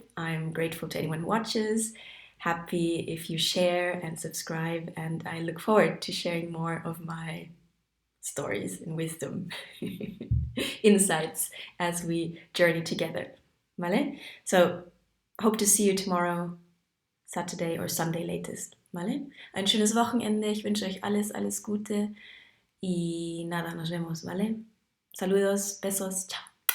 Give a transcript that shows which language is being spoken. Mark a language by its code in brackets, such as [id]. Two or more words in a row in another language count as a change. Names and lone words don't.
[en] I'm grateful to anyone who watches. Happy if you share and subscribe, and I look forward to sharing more of my stories and wisdom, insights as we journey together. [es] Vale? [en] So, hope to see you tomorrow, Saturday or Sunday latest. [es] Vale? [de] Ein schönes Wochenende. Ich wünsche euch alles, alles Gute. [es] Y nada, nos vemos, ¿vale? Saludos, besos, chao.